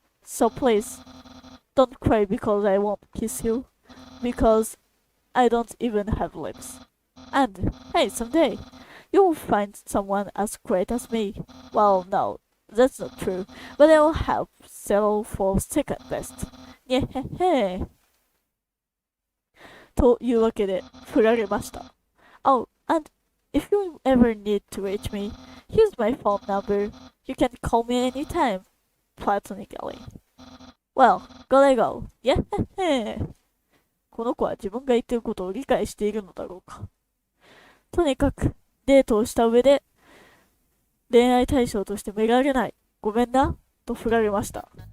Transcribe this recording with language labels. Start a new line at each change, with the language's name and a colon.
English: So please, don't cry because I won't kiss you. Because I don't even have lips. And, hey, someday, you'll find someone as great as me. Well, no, that's not true. But I'll help settle for second best. Nyeh.
Japanese: というわけで、振られました。
English: Oh, and if you ever need to reach me, here's my phone number. You can call me anytime, platonically. Well, gotta go. Yeah.
Japanese: この子は自分が言ってることを理解しているのだろうか。とにかく、デートをした上で、恋愛対象としてめがれない。ごめんな。と振られました。